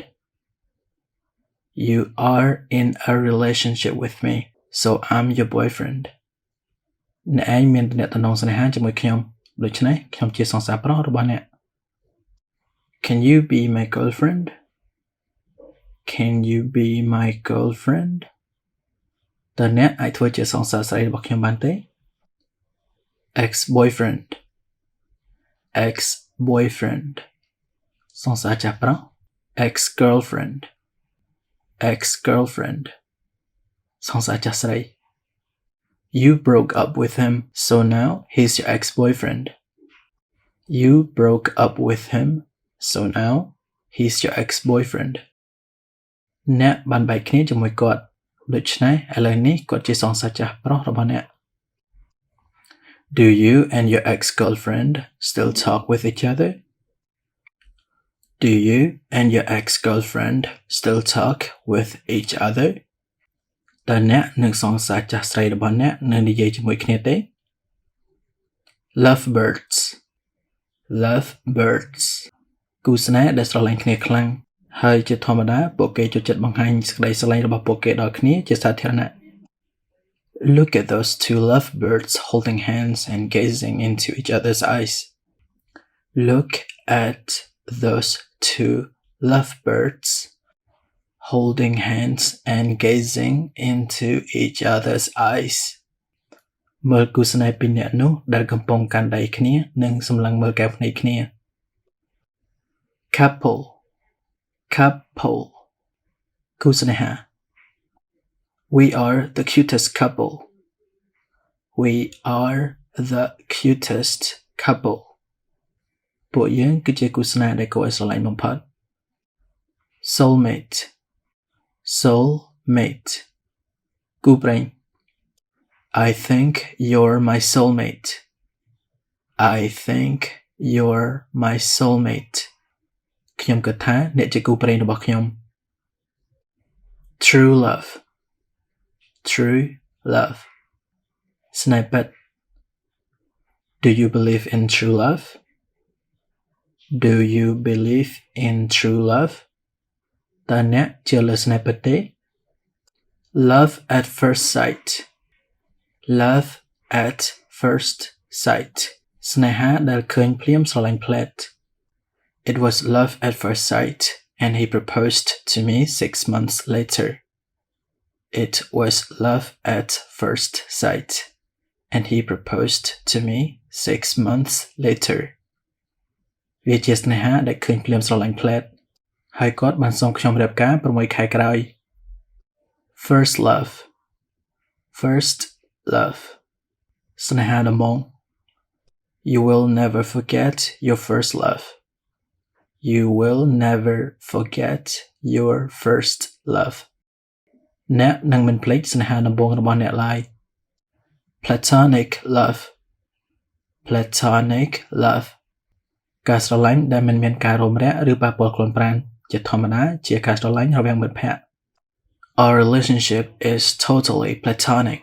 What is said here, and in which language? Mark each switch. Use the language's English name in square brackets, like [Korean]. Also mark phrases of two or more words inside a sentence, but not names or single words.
[English] You are in a relationship with me, so I'm your boyfriend. [Khmer] អ្នកឯងមានទំនាក់ទំនងស្នេហាជាមួយខ្ញុំដូច្នេះខ្ញុំជាសង្សារប្រុសរបស់អ្នក [English] Can you be my girlfriend? Can you be my girlfriend? [Khmer] តើអ្នកអាចធ្វើជាសង្សារស្រីរបស់ខ្ញុំបានទេ Exboyfriend. Exboyfriend. សង្សារចាស់ប្រុស Ex-girlfriend. [English] Ex-girlfriend. [Khmer] សង្សារចាស់ស្រី [English] You broke up with him, so now he's your ex-boyfriend. You broke up with him, so now he's your ex-boyfriend. [Khmer] អ្នកបានបែកគ្នាជាមួយគាត់ដូច្នេះឥឡូវនេះគាត់ជាសង្សារចាស់ប្រុសរបស់អ្នក [English] Do you and your ex-girlfriend still talk with each other? Do you and your ex-girlfriend still talk with each other? [Khmer] តើអ្នកនិងសង្សារចាស់ស្រីរបស់អ្នកនៅនិយាយជាមួយគ្នាទេ Lovebirds. [English] Lovebirds. [Khmer] គូស្នេហ៍ដែលស្រឡាញ់គ្នាខ្លាំងហើយជាធម្មតាពួកគេចូលចិត្តបង្ហាញសេចក្តីស្រឡាញ់របស់ពួកគេដល់គ្នាជាសាធារណៈ [English] Look at those two lovebirds holding hands and gazing into each other's eyes. Look at those two lovebirds holding hands and gazing into each other's eyes. [Khmer] មើលគូស្នេហ៍ពីរនាក់នោះដែលកំពុងកាន់ដៃគ្នានិងសម្លឹងមើលកែវភ្នែកគ្នា Couple. [English] Couple. [Khmer] គូស្នេហា [English] We are the cutest couple. We are the cutest couple. [Khmer] ពួកយើងគឺជាគូស្នេហ៍ដែលគួរឲ្យស្រឡាញ់បំផុត Soulmate. [English] Soulmate. [Khmer] គូព្រេង [English] I think you're my soulmate. I think you're my soulmate. [Khmer] ខ្ញុំគិតថាអ្នកជាគូព្រេងរបស់ខ្ញុំ [English] True love. True love. [Khmer] ស្នេហ៍ពិត [English] Do you believe in true love? Do you believe in true love? [Khmer] តើអ្នកជឿលើស្នេហ៍ពិតទេ [English] Love at first sight. Love at first sight. [Khmer] ស្នេហាដែលឃើញភ្លាមស្រឡាញ់ភ្លែត [English] It was love at first sight, and he proposed to me 6 months later. It was love at first sight, and he proposed to me 6 months later. [Khmer] វាជាស្នេហាដែលឃើញភ្លាមស្រឡាញ់ភ្លែត ហើយគាត់បានសុំខ្ញុំរៀបការ6ខែក្រោយ [English] First love. First love. [Khmer] ស្នេហាដំបូង [English] You will never forget your first love. You will never forget your first love. [Khmer] អ្នកនឹងមិនភ្លេចស្នេហាដំបូងរបស់អ្នកឡើយ [English] Platonic love. Platonic love. [Khmer] ការស្រឡាញ់ដែលមិនមានការរំរាក់ឬប៉ះពាល់ខ្លួនប្រាណជាធម្មតាជាការស្រឡាញ់រវាងមិត្តភក្តិ [English] Our relationship is totally platonic.